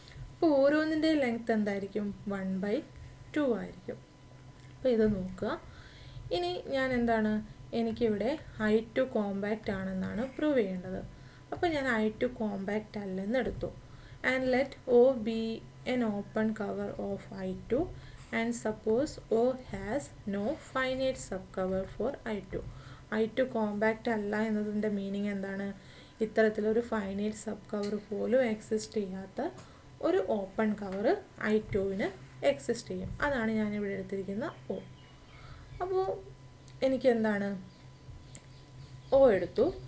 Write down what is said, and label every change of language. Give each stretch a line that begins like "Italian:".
Malayalam: അപ്പോൾ ഓരോന്നിൻ്റെ ലെങ്ത്ത് എന്തായിരിക്കും, 1/2 ആയിരിക്കും. അപ്പോൾ ഇത് നോക്കുക. ഇനി ഞാൻ എന്താണ്, എനിക്കിവിടെ i2 കോമ്പാക്റ്റ് ആണെന്നാണ് പ്രൂവ് ചെയ്യേണ്ടത്. അപ്പോൾ ഞാൻ i2 കോമ്പാക്റ്റ് അല്ലെന്ന് എടുത്തു.
English: And let O be an open cover of i2 and suppose O has no finite subcover for i2.
Malayalam: i2 compact അല്ല എന്നതിൻ്റെ മീനിങ് എന്താണ്, ഇത്തരത്തിലൊരു ഫൈനൈറ്റ് സബ് കവർ പോലും എക്സിസ്റ്റ് ചെയ്യാത്ത ഒരു ഓപ്പൺ കവർ i2വിന് എക്സിസ്റ്റ് ചെയ്യും. അതാണ് ഞാനിവിടെ എടുത്തിരിക്കുന്ന O. അപ്പോൾ എനിക്ക് എന്താണ്, O എടുത്തു.